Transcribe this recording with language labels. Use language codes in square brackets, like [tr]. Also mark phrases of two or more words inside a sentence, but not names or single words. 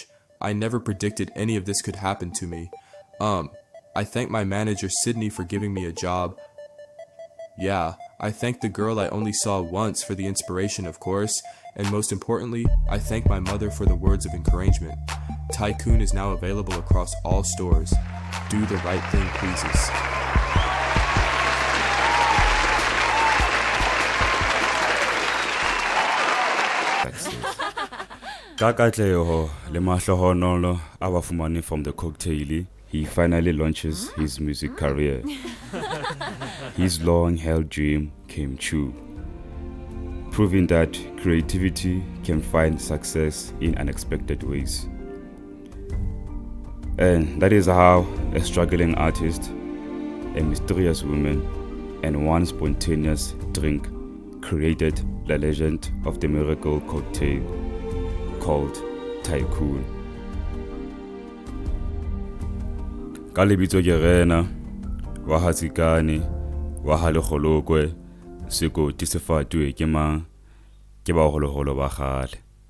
[en] I never predicted any of this could happen to me. I thank my manager Sydney for giving me a job. Yeah, I thank the girl I only saw once for the inspiration, of course, and most importantly, I thank my mother for the words of encouragement. Tycoon is now available across all stores. Do the right thing, pleases. [st] Ka Tieho le mahlohonolo a ba fumane [en] from the cocktail, he finally launches his music career. His long-held dream came true, proving that creativity can find success in unexpected ways. And that is how a struggling artist, a mysterious woman, and one spontaneous drink created the legend of the Mircacle cocktail called Tycoon. [st] Ka lebitso ke RENA, wa hatsikane, wa halekgolokwe, sekoti se fatwe ke mang, ke ba holoholo ba kgale.